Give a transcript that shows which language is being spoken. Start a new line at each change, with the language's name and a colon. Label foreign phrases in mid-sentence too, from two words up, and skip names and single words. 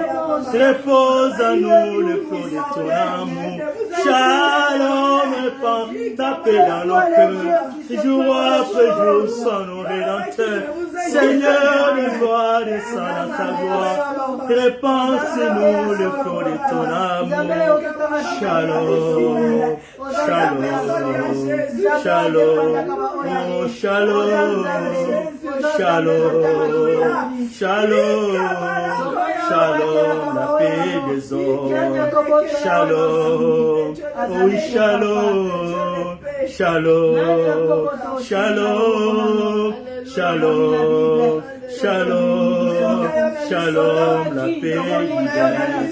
French: Repose en nous le flot de ton amour. Shalom, répand ta paix dans nos cœurs. Jour après jour, sois nos rédempteurs. Seigneur de gloire, descends dans ta gloire. Répands sur nous le flot de ton amour.
Hebrew: שלום, שלום, שלום, oh שלום, שלום, שלום, שלום,
French: la paix des hommes.
Hebrew: שלום, oui שלום, שלום, שלום, שלום, שלום, שלום,
French: la paix divine.